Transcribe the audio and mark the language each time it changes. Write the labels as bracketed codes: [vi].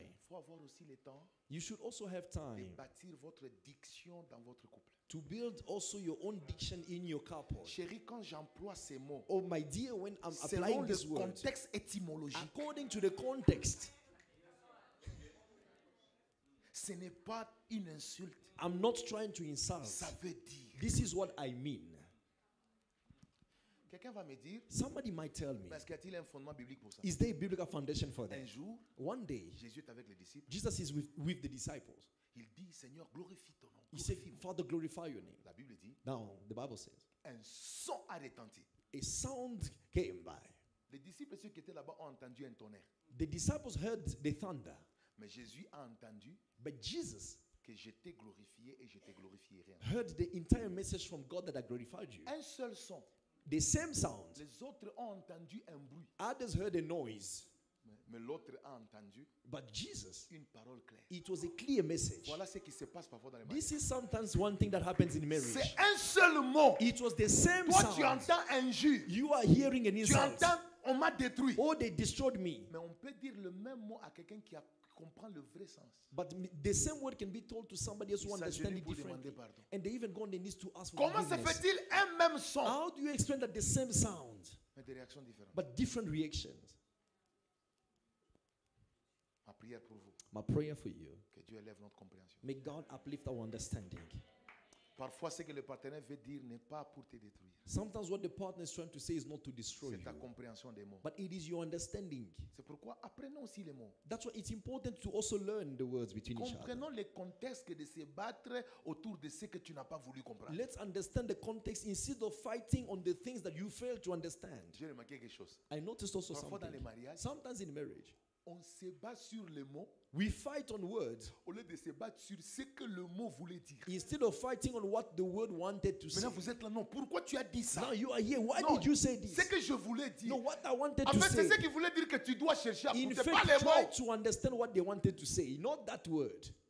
[fr] il faut avoir aussi le temps [en] you should also have [fr] de [en] time [fr] bâtir votre diction dans votre couple. [en] to build also your own diction in your couple. [fr] Chérie, quand j'emploie ces mots, [en] Oh my dear, when I'm [fr] selon [en] applying [fr] le [en] this word, [fr] contexte étymologique, [en] according to the context, [fr] ce n'est pas une insulte. [en] I'm not trying to insult. [fr] Ça veut dire. [en] This is what I mean. [fr] Quelqu'un va me dire, [en] Somebody might tell me, [fr] est-ce qu'il y a un fondement biblique pour ça? [en] is there a biblical foundation for that? [fr] Un jour, [en] One day, [fr] Jésus est avec les disciples. [en] Jesus is with the disciples. [fr] Il dit, Seigneur, glorifie ton nom. [en] He said, [fr] Glorifie-moi. [en] Father, glorify your name. [fr] La Bible dit, [en] Now, the Bible says, [fr] un son a retenti. [en] a sound came by. [fr] Les disciples, ceux qui étaient là-bas, ont entendu un tonnerre. [en] The disciples heard the thunder, [fr] Mais Jésus a entendu [en] but Jesus [fr] que je t'ai glorifié et je te glorifierai. [en] heard the entire message from God that I glorified you. [fr] Un seul son. [en] The same sound. [fr] Les autres ont entendu un bruit. [en] Others heard a noise, [fr] Mais l'autre a entendu [en] but Jesus, [fr] une parole claire. [en] it was a clear message. [fr] Voilà ce qui se passe parfois dans les mariages. [en] This is sometimes one thing that happens in marriage. [fr] C'est un seul mot. [en] It was the same [fr] Toi, tu [en] sound. [fr] entends injure. [en] You are hearing an [fr] Tu [en] insult. [fr] entends, on m'a détruit. [en] Oh, they destroyed me. [fr] Mais on peut dire le même mot à quelqu'un qui comprend le vrai sens. [en] But the same word can be told to somebody else who [fr] Il [en] understands [fr] s'agenouille [en] it [fr] pour demander [en] differently. [fr] pardon. [en] And they even go on their knees to ask for [fr] Comment se [en] forgiveness. [fr] fait-il un même son, [en] How do you explain that the same sound, [fr] mais des réactions différentes? [en] but different reactions? [fr] Ma prière pour vous, [en] My prayer for you, [fr] que Dieu élève notre compréhension. [en] may God uplift our understanding. [fr] Parfois, ce que le partenaire veut dire n'est pas pour te détruire. [en] Sometimes what the partner is trying to say is not to destroy [fr] C'est ta [en] you, [fr] compréhension des mots. [en] but it is your understanding. [fr] C'est pourquoi apprenons aussi les mots. [en] That's why it's important to also learn the words between each other. [fr] Comprenons les contextes que de se battre autour de ce que tu n'as pas voulu comprendre. [en] Let's understand the context instead of fighting on the things that you fail to understand. [fr] J'ai remarqué quelque chose. [en] I noticed also [fr] Parfois dans les [en] something. [fr] mariages, [en] Sometimes in marriage, [fr] on se bat sur les mots [en] we fight on words [fr] au lieu de se battre sur ce que le mot voulait dire. [en] instead of fighting on what the word wanted to say. [fr] Maintenant, vous êtes là, non, pourquoi tu as dit ça? [en] Now you are here. Why [fr] Non, [en] did you say this? [fr] ce que je voulais dire. [en] No, what I wanted [fr] En [en] to [fr] fait, c'est [en] say. [fr] ce qu'il voulait dire que tu dois chercher à [en] In [fr] écouter, pas [en] fact, [fr] les [en] try [fr] mots. [en] to understand what they wanted to say, not that word.